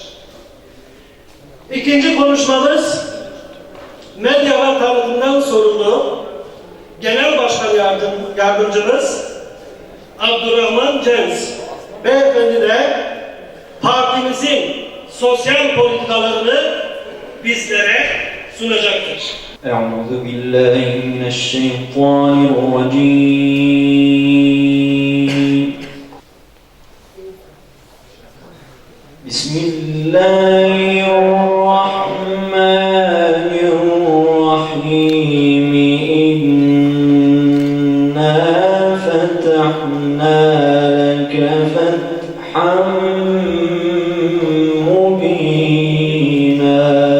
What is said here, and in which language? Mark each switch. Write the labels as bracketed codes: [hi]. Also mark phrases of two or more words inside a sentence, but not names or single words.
[tr] İkinci konuşmamız medya ve tanıtımdan sorumlu Genel Başkan Yardımcımız Abdurrahman Cenz Beyefendi de partimizin sosyal politikalarını bizlere sunacaktır. [ar] أعوذ بالله من الشيطان الرجيم بسم الله الرحمن الرحيم إنا فتحنا لك فتحا مبينا